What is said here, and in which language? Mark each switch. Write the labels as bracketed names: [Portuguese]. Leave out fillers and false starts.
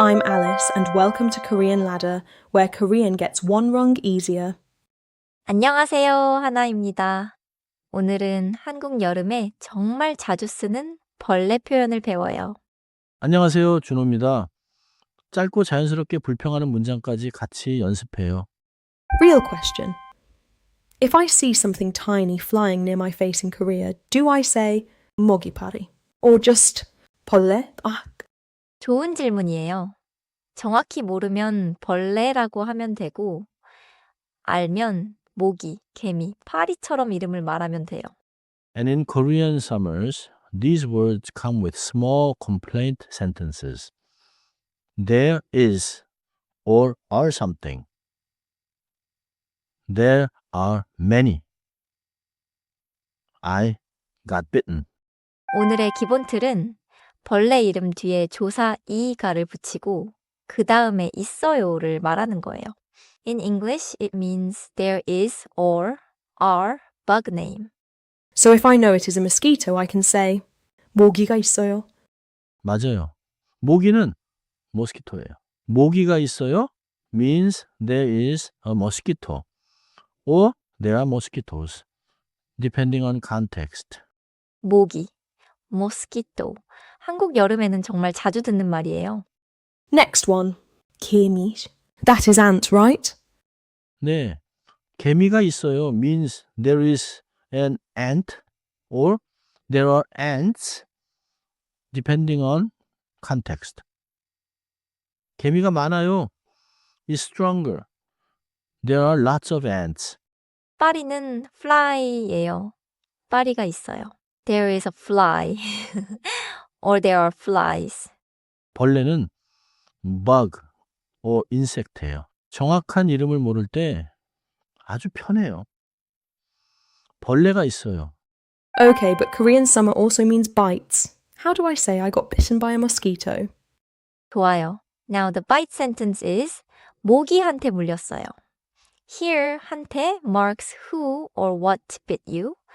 [English] I'm Alice and welcome to Korean Ladder, where Korean gets one rung easier. [Korean] 안녕하세요, 하나입니다. 오늘은 한국 여름에 정말 자주 쓰는 벌레 표현을 배워요. 안녕하세요, 준호입니다. 짧고 자연스럽게 불평하는 문장까지 같이 연습해요. [English] Real question. If I see something tiny flying near my face in Korea, do I say 먹이파리? Or just 벌레? [Korean] 좋은 질문이에요. 정확히 모르면 벌레라고 하면 되고, 알면 모기, 개미, 파리처럼 이름을 말하면 돼요. [English] And in Korean summers, these words come with small complaint sentences. There is or are something. There are many. I got bitten. [Korean] 오늘의 기본 틀은 벌레 이름 뒤에 조사 이가를 붙이고 그 다음에 있어요를 말하는 거예요. [English] In English, it means there is or are bug name. So if I know it is a mosquito, I can say [Korean] 모기가 있어요. 맞아요. 모기는 모스키토예요. 모기가 있어요 [English] means there is a mosquito or there are mosquitoes, depending on context. [Korean] 모기, mosquito. 한국 여름에는 정말 자주 듣는 말이에요. [English] Next one. 개미. That is ant, right? [Korean] 네, 개미가 있어요 [English] means there is an ant or there are ants, depending on context. [Korean] 개미가 많아요 [English] is stronger. There are lots of ants. [Korean] 파리는 fly예요. 파리가 있어요. [English] There is a fly. or there are flies. 벌레는 bug or insect예요. [Korean] 정확한 이름을 모를 때 아주 편해요. 벌레가 있어요. [English] Okay, but Korean summer also means bites. How do I say I got bitten by a mosquito? [Korean] 좋아요. [English] Now the bite sentence is [Korean] 모기한테 물렸어요. [English] Here, 한테 marks who or what bit you.